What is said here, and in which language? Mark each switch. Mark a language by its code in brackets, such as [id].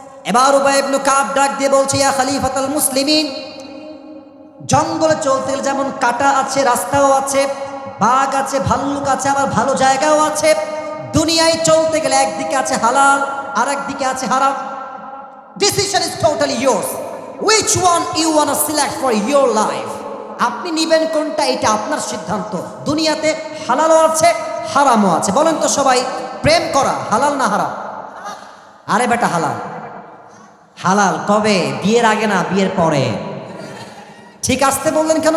[bn] এবার উবাই ইবনে কাব ডাক দিয়ে বলছে, ইয়া খলিফাতুল মুসলিমিন, জঙ্গলে চলতে গেলে যেমন কাটা আছে, রাস্তাও আছে, বাঘ আছে, ভাল্লুক আছে, আবার ভালো জায়গাও আছে। দুনিয়ায় চলতে গেলে একদিকে আছে হালাল আর একদিকে আছে হারাম। [en] Decision is totally yours. Which one you wanna select for your life? [bn] আপনি নিবেন কোনটা, এটা আপনার সিদ্ধান্ত। দুনিয়াতে হালালও আছে, হারামও আছে। বলেন তো সবাই, প্রেম করা হালাল না হারাম? আরে বেটা হালাল। হালাল কবে? বিয়ের আগে না, বিয়ের পরে। ঠিক আসতে বললেন কেন?